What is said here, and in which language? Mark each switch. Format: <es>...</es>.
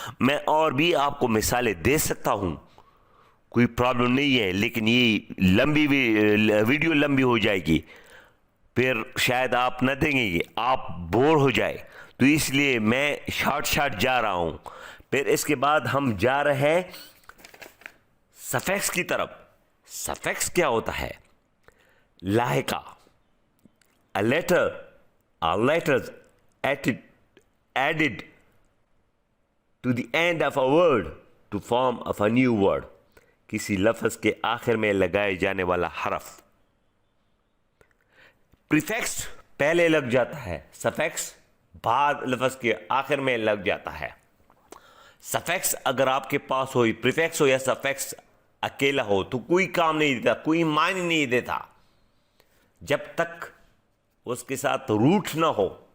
<ur>میں اور بھی آپ کو مثالیں دے سکتا ہوں، کوئی پرابلم نہیں ہے، لیکن یہ ویڈیو لمبی ہو جائے گی، پھر شاید آپ نہ دیں گے، آپ بور ہو جائے. تو اس لیے میں شارٹ جا رہا ہوں. پھر اس کے بعد ہم جا رہے ہیں سفیکس کی طرف. سفیکس کیا ہوتا ہے؟ لاحقہ.</ur> <en>A letter or letters added to the end of a word to form of a new word.</en> <ur>کسی لفظ کے آخر میں لگائے جانے والا حرف. پریفیکس پہلے لگ جاتا ہے, سفیکس بعد لفظ کے آخر میں لگ جاتا ہے. سفیکس اگر آپ کے پاس ہو, پریفیکس ہو یا سفیکس اکیلا ہو تو کوئی کام نہیں دیتا, کوئی معنی نہیں دیتا جب تک اس کے ساتھ روٹ نہ ہو.</ur>